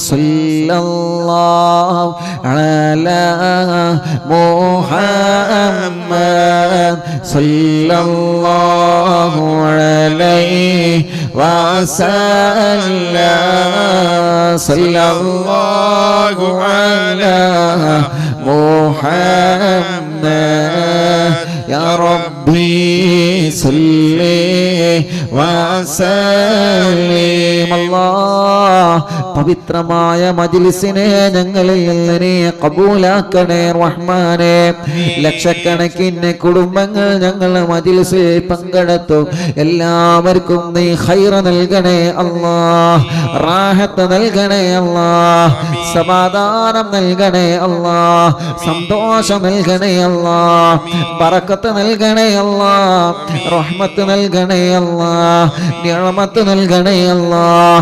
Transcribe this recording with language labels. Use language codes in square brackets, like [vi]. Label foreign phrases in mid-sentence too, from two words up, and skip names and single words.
[ar] صلى الله على محمد صلى الله عليه وسلم. صلى الله على محمد. يا ربي صل وسلم. [ml] الله പവിത്രമായ മജ്ലിസിനെ ഞങ്ങളിൽ നിന്ന് നീ ഖബൂലാക്കണേ റഹ്മാനേ. ലക്ഷക്കണക്കിന് കുടുംബങ്ങൾ ഞങ്ങൾ മജ്ലിസിൽ പങ്കെടുത്തു. എല്ലാവർക്കും നീ ഖൈർ നൽകണേ അല്ലാഹ്, റാഹത്ത് നൽകണേ അല്ലാഹ്, സമാധാനം നൽകണേ അല്ലാഹ്, സന്തോഷം നൽകണേ അല്ലാഹ്, ബറക്കത്ത് നൽകണേ അല്ലാഹ്, റഹ്മത്ത് നൽകണേ അല്ലാഹ്, നിഅമത്ത് നൽകണേ അല്ലാഹ്.